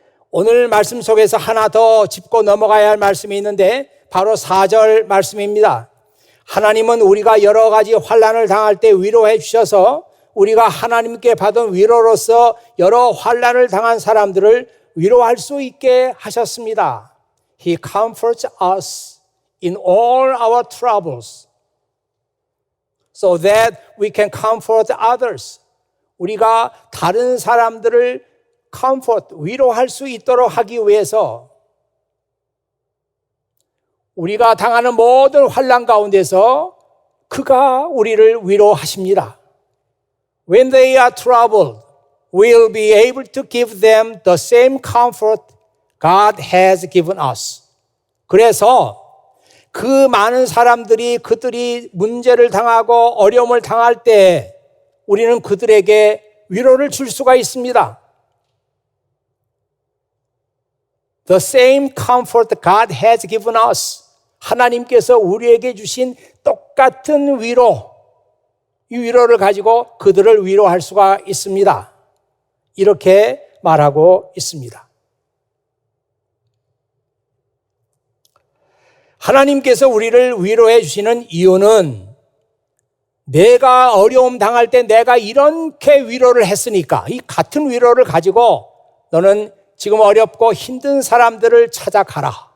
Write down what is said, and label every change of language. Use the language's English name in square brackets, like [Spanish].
[Korean] 오늘 말씀 속에서 하나 더 짚고 넘어가야 할 말씀이 있는데 바로 4절 말씀입니다. 하나님은 우리가 여러 가지 환난을 당할 때 위로해 주셔서 우리가 하나님께 받은 위로로서 여러 환난을 당한 사람들을 위로할 수 있게 하셨습니다. [English] He comforts us in all our troubles so that we can comfort others. [Korean] 우리가 다른 사람들을 위로할 수 있도록 하기 위해서 우리가 당하는 모든 환난 가운데서 그가 우리를 위로하십니다. [English] When they are troubled, we'll be able to give them the same comfort God has given us. [Korean] 그래서 그 많은 사람들이 그들이 문제를 당하고 어려움을 당할 때 우리는 그들에게 위로를 줄 수가 있습니다. [English] The same comfort God has given us. [Korean] 하나님께서 우리에게 주신 똑같은 위로, 이 위로를 가지고 그들을 위로할 수가 있습니다. 이렇게 말하고 있습니다. 하나님께서 우리를 위로해 주시는 이유는 내가 어려움 당할 때 내가 이렇게 위로를 했으니까 이 같은 위로를 가지고 너는 지금 어렵고 힘든 사람들을 찾아가라.